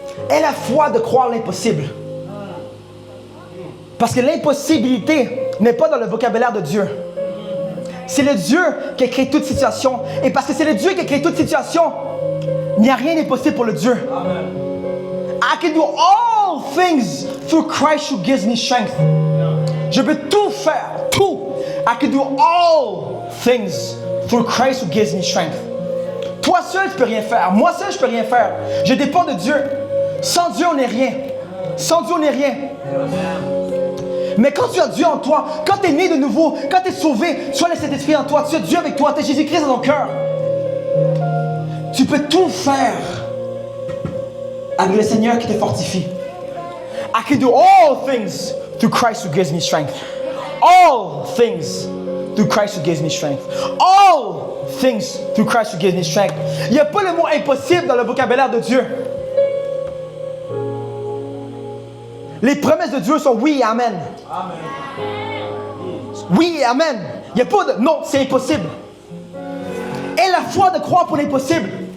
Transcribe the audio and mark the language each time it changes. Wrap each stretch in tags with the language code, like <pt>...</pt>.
<fr>Aie la foi de croire l'impossible. Parce que l'impossibilité n'est pas dans le vocabulaire de Dieu. C'est le Dieu qui a créé toute situation. Et parce que c'est le Dieu qui a créé toute situation, il n'y a rien d'impossible pour le Dieu. Amen.</fr> <en>I can do all things through Christ who gives me strength.</en> <fr>Je peux tout faire, tout.</fr> <en>I can do all things through Christ who gives me strength.</en> <fr>Toi seul, tu peux rien faire. Moi seul, je peux rien faire. Je dépends de Dieu. Sans Dieu, on n'est rien. Sans Dieu, on n'est rien. Mais quand tu as Dieu en toi, quand tu es né de nouveau, quand tu es sauvé, tu as le Saint-Esprit en toi, tu as Dieu avec toi, tu as Jésus-Christ dans ton cœur. Tu peux tout faire avec le Seigneur qui te fortifie.</fr> <en>I can do all things through Christ who gives me strength. All things through Christ who gives me strength. All things through Christ who gives me strength.</en> <fr>Il n'y a pas le mot impossible dans le vocabulaire de Dieu. Les promesses de Dieu sont oui et amen. Amen. Oui et amen. Il n'y a pas de non, c'est impossible. Et la foi de croire pour l'impossible.</fr>